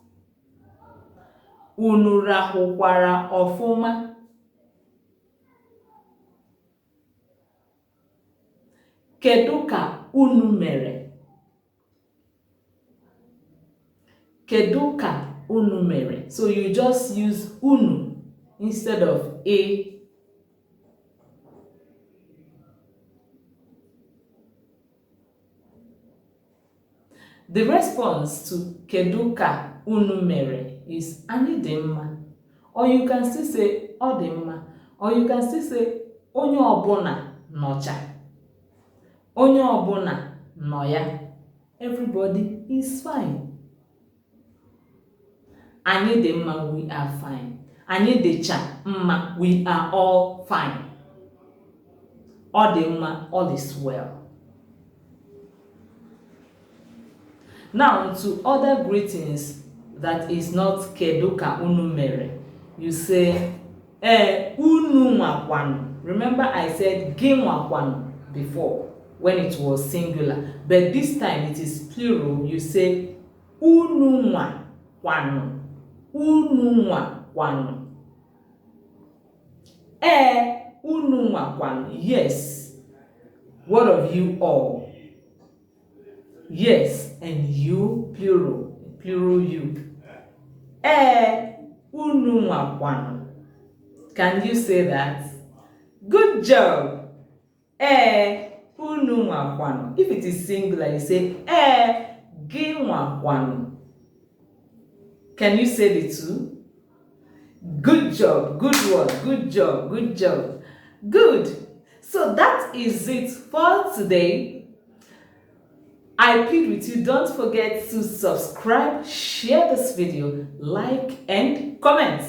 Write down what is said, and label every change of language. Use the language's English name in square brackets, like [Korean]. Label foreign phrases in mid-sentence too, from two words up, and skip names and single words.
[Igbo] Unu rahụkwara ọfụma. Kedu ka unu mere? Kedu ka unu mere? [English] So you just use unu instead of a. The response to [Igbo] kedu ka unu mere [English] is [Igbo] anyị dị mma. [English] Or you can still say [Igbo] ọ dị mma. [English] Or you can still say [Igbo] onye ọbụla nọcha. Onye ọbụla nọ ya. [English] Everybody is fine. [Igbo] Anyị dị mma, [English] we are fine. [Igbo] Anyị dịcha mma, [English] we are all fine. [Igbo] Ọ dị mma, [English] all is well. Now to other greetings that is not [Igbo] kedu ka unu mere. [English] You say [Igbo] unu nwakwanụ. [English] Remember I said [Igbo] gị nwakwanụ [English] before when it was singular, but this time it is plural. You say [Igbo] unu nwakwanụ. Unu nwakwanụ. Unu nwakwanụ. [English] Yes. What of you all? Yes, and you, plural. Plural you. [Igbo] Unu nwakwanụ. [English] Can you say that? Good job. [Igbo] Unu nwakwanụ. [English] If it is singular, you say [Igbo] gị nwakwanụ. [English] Can you say the two? Good job, good work, good job, good job. Good. So that is it for today. I plead with you, don't forget to subscribe, share this video, like and comment.